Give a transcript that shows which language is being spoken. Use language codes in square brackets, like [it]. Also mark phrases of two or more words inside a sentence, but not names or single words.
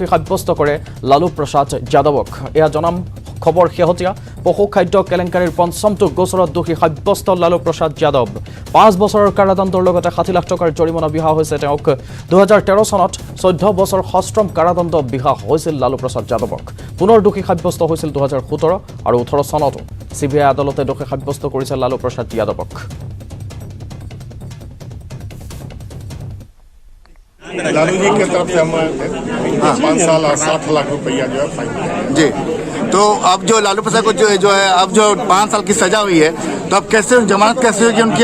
[as] সাব্যস্ত কৰে লালু প্ৰসাদ যাদৱক এয়া জনাম খবৰ শেহতীয়া পশু খাদ্য কেলেংকাৰীৰ পঞ্চমটো গোচৰত দোষী সাব্যস্ত লালু প্ৰসাদ যাদৱ 5 বছৰৰ কাৰাদণ্ডৰ লগতে 60 লাখ টকাৰ জৰিমনা বিহা হৈছে তেওঁক 2013 চনত 14 বছৰ সশ্ৰম কাৰাদণ্ড বিহা হৈছিল লালু প্ৰসাদ যাদৱক পুনৰ দোষী সাব্যস্ত হৈছিল 2017 আৰু 18 চনত সিবিআই আদালতে দোষী সাব্যস্ত কৰিছে লালু প্ৰসাদ যাদৱক [hi] लालू जी की तरफ से हम 5 साल और 60 लाख रुपया जो है फाइन जी तो अब जो लालू प्रसाद को जो है अब जो 5 साल की सजा हुई है तो अब कैसे जमानत कैसे होगी उनकी?